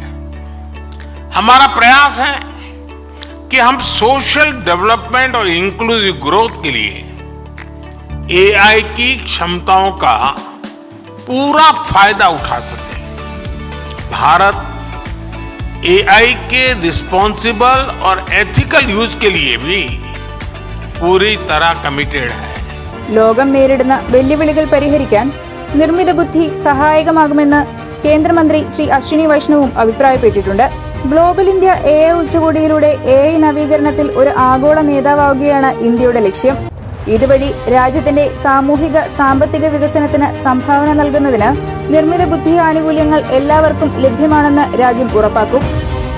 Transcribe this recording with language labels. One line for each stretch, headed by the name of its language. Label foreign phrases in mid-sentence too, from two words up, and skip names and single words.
Hindi: हमारा प्रयास है कि हम
English: social development
Hindi: और
English: inclusive growth
Hindi: के लिए AI की क्षमताओं का पूरा फायदा उठा सकें. भारत AI के रिस्पॉन्सिबल और
English: ethical use
Hindi: के लिए भी पूरी तरह कमिटेड है.
Malayalam: ലോകം നേരിടുന്ന വെല്ലുവിളികൾ പരിഹരിക്കാൻ നിർമ്മിത ബുദ്ധി സഹായകമാകുമെന്ന് കേന്ദ്രമന്ത്രി ശ്രീ അശ്വിനി വൈഷ്ണവും അഭിപ്രായപ്പെട്ടിട്ടുണ്ട്. ഗ്ലോബൽ ഇന്ത്യ AI ഉച്ചകോടിയിലൂടെ AI നവീകരണത്തിൽ ഒരു ആഗോള നേതാവാവുകയാണ് ഇന്ത്യയുടെ ലക്ഷ്യം. ഇതുവഴി രാജ്യത്തിന്റെ സാമൂഹിക സാമ്പത്തിക വികസനത്തിന് സംഭാവന നൽകുന്നതിന് നിർമ്മിത ബുദ്ധി ആനുകൂല്യങ്ങൾ എല്ലാവർക്കും ലഭ്യമാണെന്ന് രാജ്യം ഉറപ്പാക്കും.